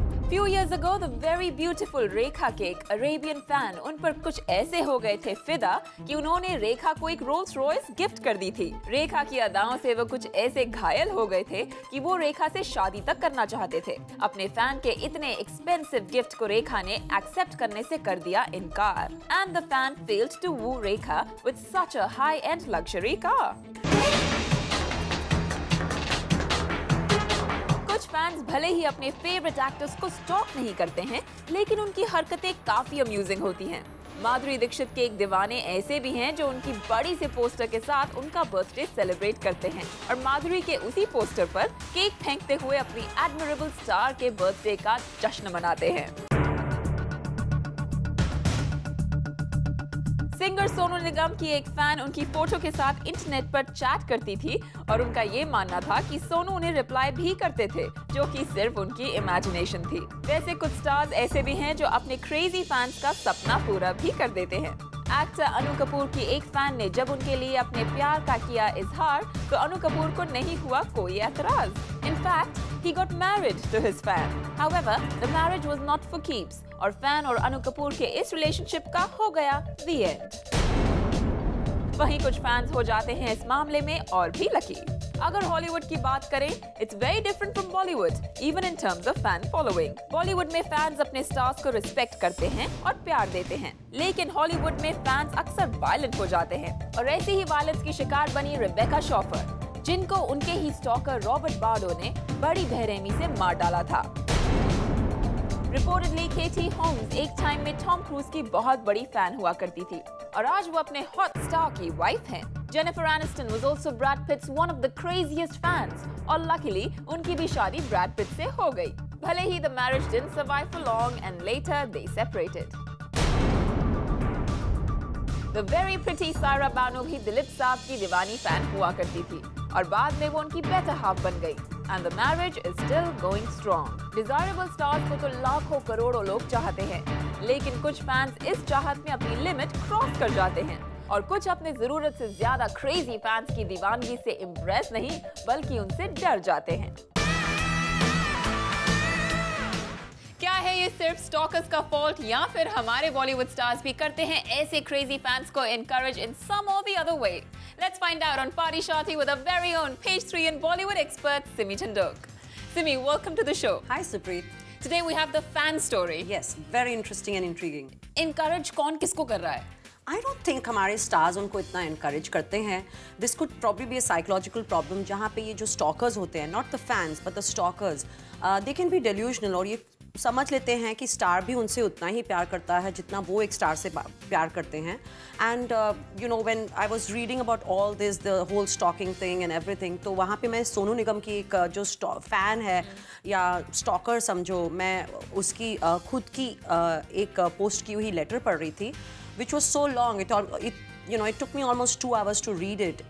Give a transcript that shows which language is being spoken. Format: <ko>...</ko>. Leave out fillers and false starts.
<en>Few years ago, the very beautiful</en> <hi>रेखा के एक Arabian fan उन पर कुछ ऐसे हो गए थे फिदा कि उन्होंने रेखा को एक रोल्स रॉयस गिफ्ट कर दी थी। रेखा की अदाओं से वो कुछ ऐसे घायल हो गए थे कि वो रेखा से शादी तक करना चाहते थे। अपने फैन के इतने एक्सपेंसिव गिफ्ट को रेखा ने एक्सेप्ट करने से कर दिया इनकार।</hi> <en>And the fan failed to woo Rekha with such a high-end luxury car.</en> <hi>कुछ फैंस भले ही अपने फेवरेट एक्टर्स को स्टॉक नहीं करते हैं, लेकिन उनकी हरकतें काफी अम्यूजिंग होती हैं। माधुरी दीक्षित के एक दीवाने ऐसे भी हैं जो उनकी बड़ी से पोस्टर के साथ उनका बर्थडे सेलिब्रेट करते हैं और माधुरी के उसी पोस्टर पर केक फेंकते हुए अपनी एडमिरेबल स्टार के बर्थडे का जश्न मनाते हैं। सिंगर सोनू निगम की एक फैन उनकी फोटो के साथ इंटरनेट पर चैट करती थी और उनका ये मानना था कि सोनू उन्हें रिप्लाई भी करते थे, जो कि सिर्फ उनकी इमेजिनेशन थी। वैसे कुछ स्टार्स ऐसे भी हैं जो अपने क्रेजी फैंस का सपना पूरा भी कर देते हैं। एक्टर अनु कपूर की एक फैन ने जब उनके लिए अपने प्यार का किया इजहार तो अनु कपूर को नहीं हुआ कोई एतराज।</hi> <en>In fact, he got married to his fan. However, the marriage was not for keeps</en> <hi>और फैन और अनु कपूर के इस रिलेशनशिप का हो गया the end। वहीं कुछ फैंस हो जाते हैं इस मामले में और भी लकी। अगर हॉलीवुड की बात करें,</hi> <en>it's very different from Bollywood, even in terms of fan following.</en> <hi>Bollywood में फैंस अपने स्टार्स को रिस्पेक्ट करते हैं और प्यार देते हैं, लेकिन हॉलीवुड में फैंस अक्सर वायलेंट हो जाते हैं और ऐसी ही वायलेंस की शिकार बनी रेबेका शॉफर, जिनको उनके ही स्टॉकर रॉबर्ट बार्डो ने बड़ी बेरहमी से मार डाला था। रिपोर्टेडली केटी होम्स एक टाइम में टॉम क्रूज की बहुत बड़ी फैन हुआ करती थी और आज वो अपने हॉट स्टार की वाइफ हैं। Jennifer Aniston</hi> <en>was also Brad Pitt's one of the craziest fans</en> <hi>और luckily उनकी भी शादी ब्रैड पिट से हो गई। भले ही</hi> <en>the marriage didn't survive for long and later they separated. The very pretty</en> <hi>Saira Bano भी दिलीप साहब की दीवानी फैन हुआ करती थी और बाद में वो उनकी बेटर हाफ बन गई।</hi> <en>And the marriage is still going strong.</en> <hi>Desirable stars को तो लाखों करोड़ों लोग चाहते हैं, लेकिन कुछ फैंस इस चाहत में अपनी लिमिट क्रॉस कर जाते हैं और कुछ अपने जरूरत से ज्यादा क्रेजी फैंस की दीवानगी से इम्प्रेस नहीं बल्कि उनसे डर जाते हैं। क्या है ये सिर्फ स्टॉकर्स का फॉल्ट या फिर हमारे बॉलीवुड स्टार्स भी करते हैं ऐसे क्रेजी फैंस को एनकरेज इन सम और the other way?</hi> <en>Let's find out on Party Shorty with our very own page 3 and Bollywood expert Simi Chandok. Simi, welcome to the show. Hi Supreet. Today we have the fan story. Yes, very interesting and intriguing.</en> <hi>Encourage कौन किसको कर रहा है?</hi> <en>I don't think</en> <hi>हमारे stars उनको इतना encourage करते हैं.</hi> <en>This could probably be a psychological problem</en> <hi>जहाँ पे ये जो stalkers होते हैं,</hi> <en>not the fans but the stalkers, they can be delusional,</en> <hi>और ये समझ लेते हैं कि स्टार भी उनसे उतना ही प्यार करता है जितना वो एक स्टार से प्यार करते हैं.</hi> <en>and you know when I was reading about all this, the whole stalking thing and everything,</en> <hi>तो वहाँ पे मैं सोनू निगम की एक जो फ़ैन है या स्टॉकर समझो, मैं उसकी खुद की एक पोस्ट की हुई लेटर पढ़ रही थी,</hi> <en>Which was so long, it took me almost 2 hours to read it.</en>